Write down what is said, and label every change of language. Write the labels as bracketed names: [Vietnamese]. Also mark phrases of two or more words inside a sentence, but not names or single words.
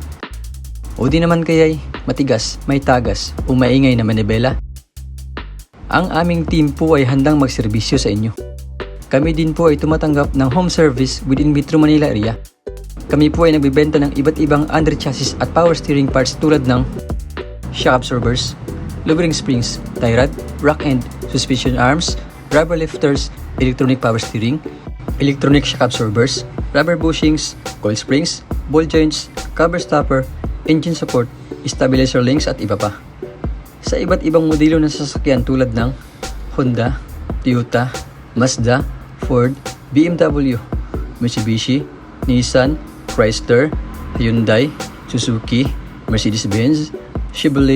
[Filipino] O di naman kaya'y matigas, may tagas, o maingay na manibela? Ang aming team po ay handang magserbisyo sa inyo. Kami din po ay tumatanggap ng [English] home service within Metro Manila area. [Filipino] Kami po ay nagbibenta ng iba't ibang [English] under chassis at power steering parts [Filipino] tulad ng [English] shock absorbers, lubricating springs, tie rod, rock end, suspension arms, rubber lifters, electronic power steering, electronic shock absorbers, rubber bushings, coil springs, ball joints, cover stopper, engine support, stabilizer links [Filipino] at iba pa. Sa iba't ibang modelo ng sasakyan tulad ng Honda, Toyota, Mazda, Ford, BMW, Mitsubishi, Nissan, Chrysler, Hyundai, Suzuki, Mercedes-Benz, Chevrolet,